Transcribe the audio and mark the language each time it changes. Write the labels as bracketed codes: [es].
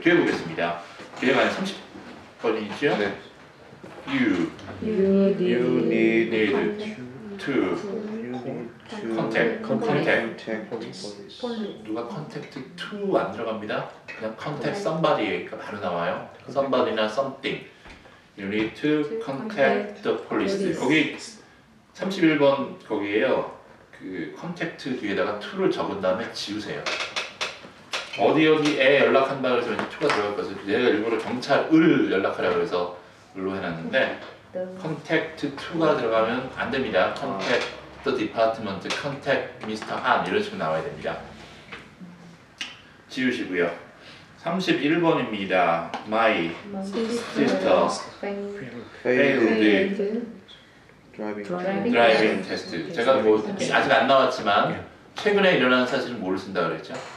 [ko] 뒤에 보겠습니다. 뒤에가 한 30번이죠. 네. [en] You You You need need to contact. contact [ko] 누가 contact to 안 들어갑니다. 그냥 [en] contact somebody [ko] 가 바로 나와요. [en] somebody나 something. You need to contact the police. [ko] 거기 31번 거기에요. 그 contact 뒤에다가 to를 적은 다음에 지우세요. 어디에 연락한다 그래서 왠지 to가 들어갈 것을 내가 일부러 경찰을 연락하라고 그래서 을로 해놨는데 [en] contact to [ko] 가 들어가면 안 됩니다. [en] contact the department, contact Mr. [ko] Han 이런 식으로 나와야 됩니다. 지우시고요. 31번입니다. [en] My sister failed driving test. [ko] 제가 뭐 아직 안 나왔지만 최근에 일어난 사실은 뭐를 쓴다 그랬죠?